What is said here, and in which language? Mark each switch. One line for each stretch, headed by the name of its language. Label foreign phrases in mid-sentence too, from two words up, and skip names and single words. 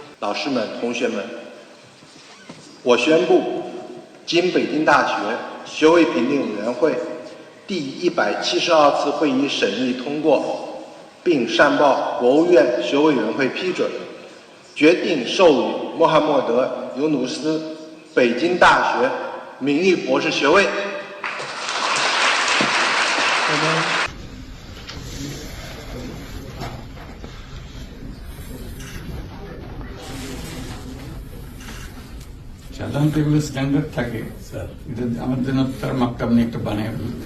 Chinese: 老师们、同学们，我宣布，经北京大学学位评定委员会第172次会议审议通过，并上报国务院学位委员会批准，决定授予穆罕默德·尤努斯北京大学名誉博士学位。
Bangla: সাধারণত এগুলো স্ট্যান্ডার্ড থাকে স্যার, এটা আমার জন্য তার মাপটা আপনি একটা বানিয়ে ফেলতে।